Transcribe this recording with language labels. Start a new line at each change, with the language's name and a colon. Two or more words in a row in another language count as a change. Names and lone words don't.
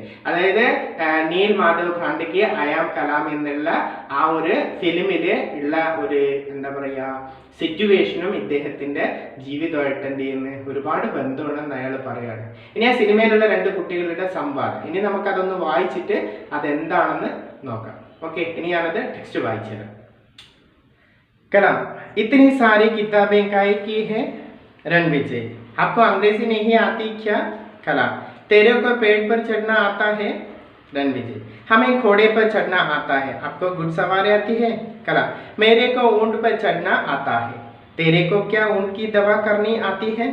Malayalam: അതായത് നീൽ മാധവ് പാണ്ഡെക്ക് അയാം കലാം എന്നുള്ള ആ ഒരു ഫിലിമില് ഉള്ള ഒരു എന്താ പറയാ സിറ്റുവേഷനും ഇദ്ദേഹത്തിന്റെ ജീവിതമായിട്ട് എന്ത് ചെയ്യുന്ന ഒരുപാട് ബന്ധമുണ്ടെന്ന് അയാൾ പറയാണ്. ഇനി ആ സിനിമയിലുള്ള രണ്ട് കുട്ടികളുടെ സംവാദം, ഇനി നമുക്കതൊന്ന് വായിച്ചിട്ട് അതെന്താണെന്ന് നോക്കാം. ഓക്കെ, ഇനി ഞാനത് ടെക്സ്റ്റ് വായിച്ചുതരാം.
Hindi: कलाम इतनी सारी किताबें काहे की है? रणविजय आपको अंग्रेजी नहीं आती क्या? कलाम तेरे को पेड़ पर चढ़ना आता है? रणविजय हमें घोड़े पर चढ़ना आता है. आपको घुड़सवारी आती है? कलाम मेरे को ऊंट पर चढ़ना आता है. तेरे को क्या ऊंट की दवा करनी आती है?